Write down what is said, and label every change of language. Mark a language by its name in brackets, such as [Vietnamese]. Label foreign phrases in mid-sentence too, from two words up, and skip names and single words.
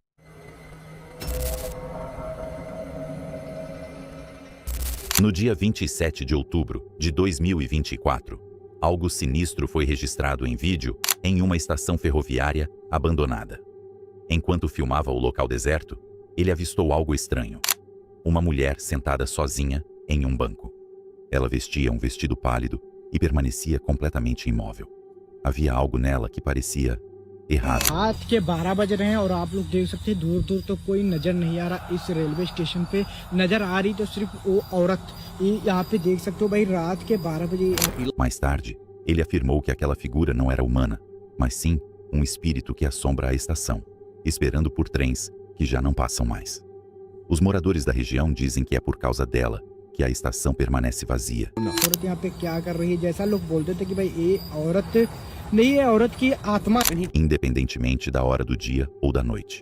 [Portuguese] No dia 27 de outubro de 2024, algo sinistro foi registrado em vídeo em uma estação ferroviária abandonada. Enquanto filmava o local deserto, ele avistou algo estranho. Uma mulher sentada sozinha em um banco. Ela vestia um vestido pálido e permanecia completamente imóvel. Havia algo nela que parecia errado. [Hindi] रात के 12 बज रहे हैं और आप लोग देख सकते हैं दूर दूर तो कोई नजर नहीं आ रहा इस रेलवे स्टेशन पे नजर आ रही तो सिर्फ वो औरत यहाँ पे देख सकते हो भाई रात के 12 बजे. [Portuguese] Mais tarde, ele afirmou que aquela figura não era humana, mas sim um espírito que assombra a estação, esperando por trens que já não passam mais. Os moradores da região dizem que é por causa dela que a estação permanece vazia. Independentemente da hora do dia ou da noite.